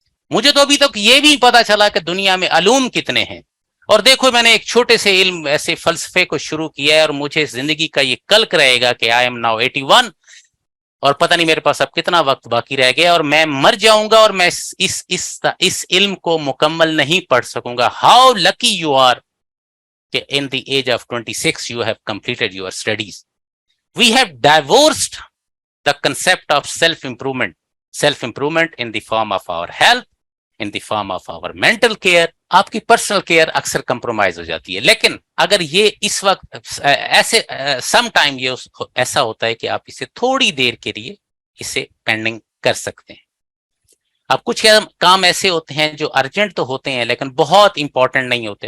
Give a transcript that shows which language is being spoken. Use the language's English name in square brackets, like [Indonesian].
[Urdu] مجھے تو ابھی تک یہ بھی پتا چلا کہ دنیا میں علوم کتنے ہیں. اور دیکھو میں نے ایک چھوٹے سے علم ایسے فلسفے کو شروع کیا ہے اور مجھے زندگی کا یہ کلک رہے گا کہ [English] I am now 81 [Urdu] اور پتہ نہیں میرے پاس اب کتنا وقت باقی رہ گیا اور میں مر جاؤں گا اور میں اس علم کو مکمل نہیں پڑھ سکوں گا. [English] How lucky you are کہ in the age of 26 you have completed your studies. We have divorced the concept of self-improvement in the form of our health, in the form of our mental care. [Urdu] آپ کی personal care اکثر compromise ہو جاتی ہے, لیکن اگر یہ اس وقت ایسے سم ٹائم یہ ایسا ہوتا ہے کہ آپ اسے تھوڑی دیر کے لیے اسے پینڈنگ کر سکتے ہیں. اب کچھ کام ایسے ہوتے ہیں جو ارجنٹ تو ہوتے ہیں لیکن بہت امپورٹنٹ نہیں ہوتے.